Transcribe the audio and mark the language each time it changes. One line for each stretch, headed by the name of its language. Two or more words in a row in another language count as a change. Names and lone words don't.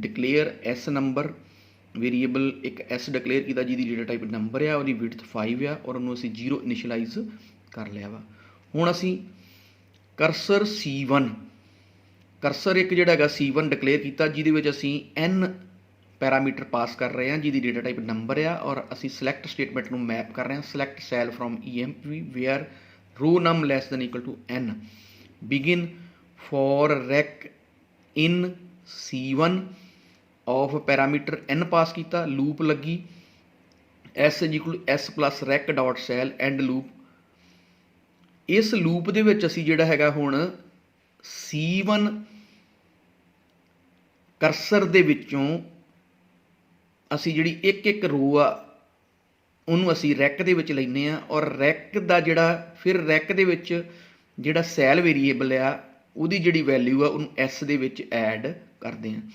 English: declare S number variable
Punjabi: ਇੱਕ S ਡਿਕਲੇਅਰ ਕੀਤਾ ਜਿਹਦੀ
English: data type number
Punjabi: ਆ, ਉਹਦੀ ਵਿਡਥ 5 ਆ ਔਰ ਉਹਨੂੰ ਅਸੀਂ 0 ਇਨੀਸ਼ੀਅਲਾਈਜ਼ ਕਰ ਲਿਆ ਵਾ। ਹੁਣ ਅਸੀਂ
English: cursor C1 cursor
Punjabi: ਇੱਕ ਜਿਹੜਾ ਹੈਗਾ C1 ਡਿਕਲੇਅਰ ਕੀਤਾ ਜਿਹਦੇ ਵਿੱਚ ਅਸੀਂ
English: n parameter pass
Punjabi: ਕਰ ਰਹੇ ਹਾਂ ਜਿਹਦੀ
English: data type number
Punjabi: ਆ ਔਰ ਅਸੀਂ
English: select statement
Punjabi: ਨੂੰ ਮੈਪ ਕਰ ਰਹੇ ਹਾਂ।
English: select sal from EMP where row num less than equal to n। begin for rec in C1 of parameter n pass
Punjabi: ਕੀਤਾ, ਲੂਪ ਲੱਗੀ
English: S = S + rec dot cell end loop।
Punjabi: ਇਸ ਲੂਪ ਦੇ ਵਿੱਚ ਅਸੀਂ ਜਿਹੜਾ ਹੈਗਾ ਹੁਣ C1 ਕਰਸਰ ਦੇ ਵਿੱਚੋਂ ਅਸੀਂ ਜਿਹੜੀ ਇੱਕ ਰੋ ਆ ਉਹਨੂੰ ਅਸੀਂ ਰੈਕ ਦੇ ਵਿੱਚ ਲੈਂਦੇ ਹਾਂ ਔਰ ਰੈਕ ਦਾ ਜਿਹੜਾ ਫਿਰ ਰੈਕ ਦੇ ਵਿੱਚ ਜਿਹੜਾ
English: sal variable
Punjabi: ਆ ਉਹਦੀ ਜਿਹੜੀ ਵੈਲਿਊ ਆ ਉਹਨੂੰ S ਦੇ ਵਿੱਚ ਐਡ ਕਰਦੇ ਹਾਂ।